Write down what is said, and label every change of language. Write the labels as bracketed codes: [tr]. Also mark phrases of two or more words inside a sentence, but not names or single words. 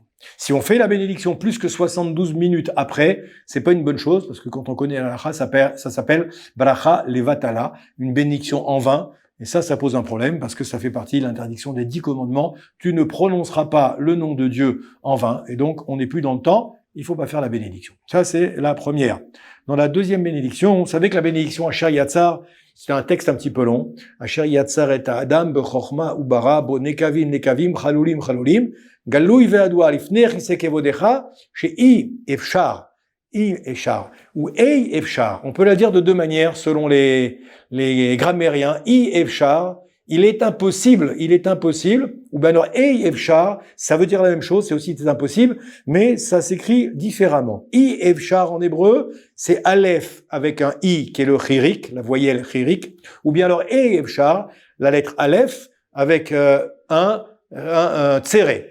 [fr] Si on fait la bénédiction plus que 72 minutes après, c'est pas une bonne chose, parce que quand on connaît la halakha, ça s'appelle [he] ברכה לבטלה, [fr] une bénédiction en vain. Et ça pose un problème, parce que ça fait partie de l'interdiction des 10 commandements. Tu ne prononceras pas le nom de Dieu en vain, et donc on n'est plus dans le temps. Il faut pas faire la bénédiction. Ça, c'est la première. Dans la deuxième bénédiction, vous savez que la bénédiction Asher Yatzar, c'est un texte un petit peu long. [he] אשר יצר את האדם בחכמה וברא בו נקבים חלולים חלולים גלוי וידוע לפני כסא כבודך שאי אפשר או אי אפשר. [fr] On peut la dire de deux manières selon les grammairiens. [he] אי אפשר. [fr] Il est impossible, ou bien alors, [he] אי אפשר, [fr] ça veut dire la même chose, c'est aussi impossible, mais ça s'écrit différemment. [he] אי אפשר [fr] en hébreu, c'est aleph avec un i qui est le chirik, la voyelle chirik, ou bien alors [he] אי אפשר, [fr] la lettre aleph avec un tséré.